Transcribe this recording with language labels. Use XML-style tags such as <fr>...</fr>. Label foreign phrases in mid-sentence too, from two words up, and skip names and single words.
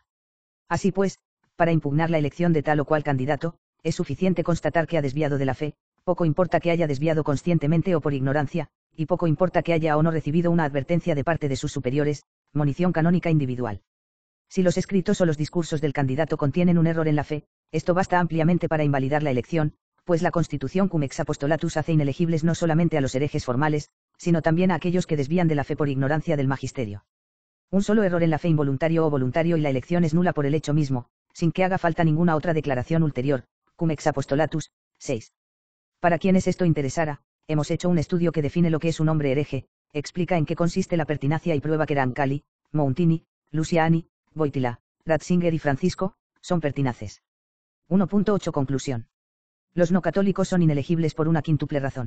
<es>Así pues, para impugnar la elección de tal o cual candidato, es suficiente constatar que ha desviado de la fe, poco importa que haya desviado conscientemente o por ignorancia, y poco importa que haya o no recibido una advertencia de parte de sus superiores, monición canónica individual. Si los escritos o los discursos del candidato contienen un error en la fe, esto basta ampliamente para invalidar la elección, pues la Constitución cum ex apostolatus hace inelegibles no solamente a los herejes formales, sino también a aquellos que desvían de la fe por ignorancia del magisterio. Un solo error en la fe involuntario o voluntario y la elección es nula por el hecho mismo, sin que haga falta ninguna otra declaración ulterior, cum ex apostolatus, 6. Para quienes esto interesara, hemos hecho un estudio que define lo que es un hombre hereje, explica en qué consiste la pertinacia y prueba que Rancalli, Mountini, Luciani, Wojtyla, Ratzinger y Francisco, son pertinaces. 1.8 Conclusión. Los no católicos son inelegibles por una quíntuple razón.</es>